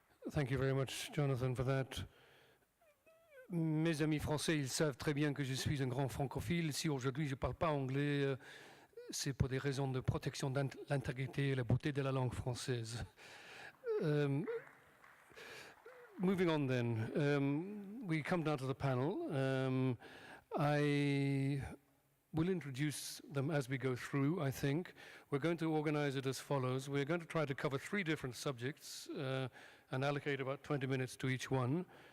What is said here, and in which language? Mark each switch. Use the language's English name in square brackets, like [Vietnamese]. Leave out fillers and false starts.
[English] Thank you very much, Jonathan, for that. [French] Mes amis français, ils savent très bien que je suis un grand francophile. Si aujourd'hui je ne parle pas anglais, c'est pour des raisons de protection de l'intégrité et la beauté de la langue française. [English] Moving on then, we come down to the panel. I will introduce them as we go through, I think. We're going to organize it as follows. We're going to try to cover 3 different subjects and allocate about 20 minutes to each one.